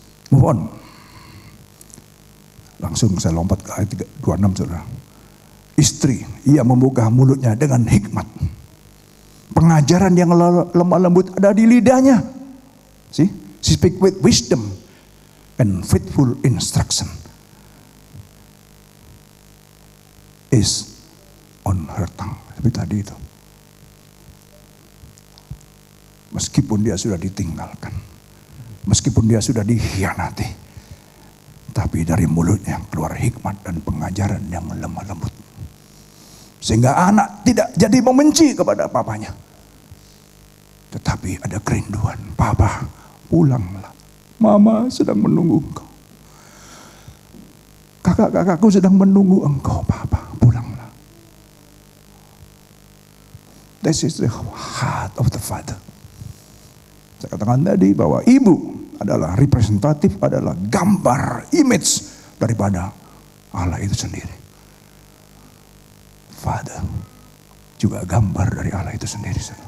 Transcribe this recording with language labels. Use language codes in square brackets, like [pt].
[en] Move on. [id] Langsung saya lompat ke ayat 26, saudara. Istri, ia membuka mulutnya dengan hikmat. Pengajaran yang lemah lembut ada di lidahnya. [en] See? She speak with wisdom and faithful instruction is on her tongue. [id] Seperti tadi itu. Meskipun dia sudah ditinggalkan, meskipun dia sudah dikhianati, tapi dari mulutnya keluar hikmat dan pengajaran yang lemah lembut. Sehingga anak tidak jadi membenci kepada papanya. Tetapi ada kerinduan. Papa, pulanglah. Mama sedang menunggu engkau. Kakak-kakakku sedang menunggu engkau. Papa, pulanglah. [en] This is the heart of the father. [id] Saya katakan tadi bahwa ibu adalah representatif, adalah gambar, image daripada Allah itu sendiri. Father juga gambar dari Allah itu sendiri.